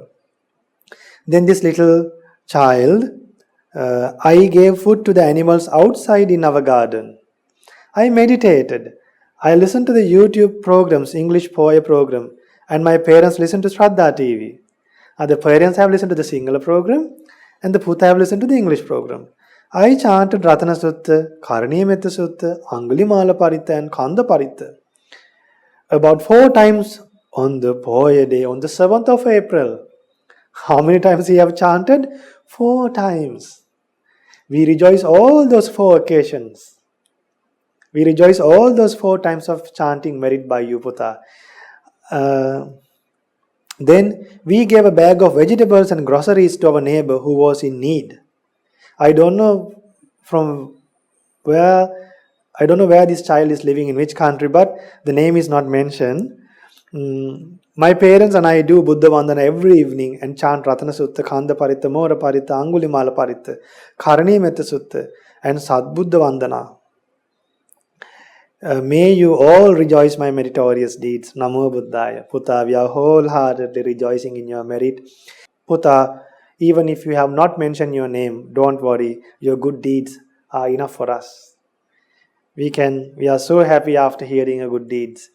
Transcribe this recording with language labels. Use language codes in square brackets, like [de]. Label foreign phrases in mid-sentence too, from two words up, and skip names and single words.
[en] Then this little child, I gave food to the animals outside in our garden. I meditated. I listened to the YouTube programs, English poem program, and my parents listened to Shraddha TV. The parents have listened to the Sinhala program, and the Putha have listened to the English program. I chanted Ratana Sutta, Karaniyametta Sutta, Angulimala Paritta, and Kanda Paritta about 4 times on the Poya day, on the 7th of April. How many times we have chanted? 4 times. We rejoice all those 4 occasions. We rejoice all those 4 times of chanting merit by you, Putha. Then we gave a bag of vegetables and groceries to our neighbor who was in need. I don't know where this child is living, in which country, but the name is not mentioned. My parents and I do Buddha Vandana every evening and chant Ratana Sutta, Kanda Paritta, Mora Paritta, Angulimala Paritta, Karaniyametta Sutta, and Sadbuddha Vandana. May you all rejoice my meritorious deeds. [pi] Namo Buddhaya. [en] Putha, we are wholeheartedly rejoicing in your merit. Putha, even if you have not mentioned your name, don't worry. Your good deeds are enough for us. We are so happy after hearing your good deeds.